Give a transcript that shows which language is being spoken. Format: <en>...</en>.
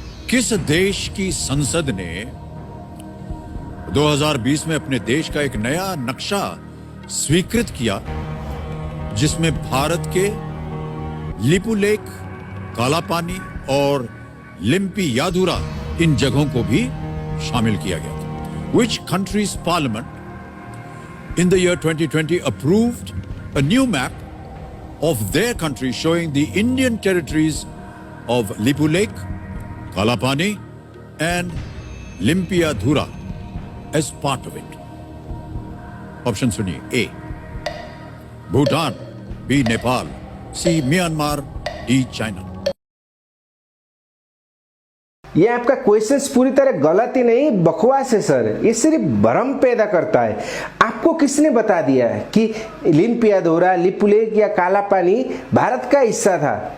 <hi>किस देश की संसद ने 2020 में अपने देश का एक नया नक्शा स्वीकृत किया जिसमें भारत के लिपुलेख, काला पानी और लिम्पियाधुरा इन जगहों को भी शामिल किया गया था।</hi> <en>Which country's parliament in the year 2020 approved a new map of their country showing the Indian territories of Lipulekh, Kalapani and Limpiadhura as part of it?</en> <hi>Option सुनिए। A. Bhutan, B. Nepal, C. Myanmar, D. China. ये आपका questions पूरी तरह गलत ही नहीं बकवास है sir. ये सिर्फ भ्रम पैदा करता है। आपको किसने बता दिया है कि लिम्पियाधुरा, लिपुलेख या काला पानी भारत का हिस्सा था?</hi>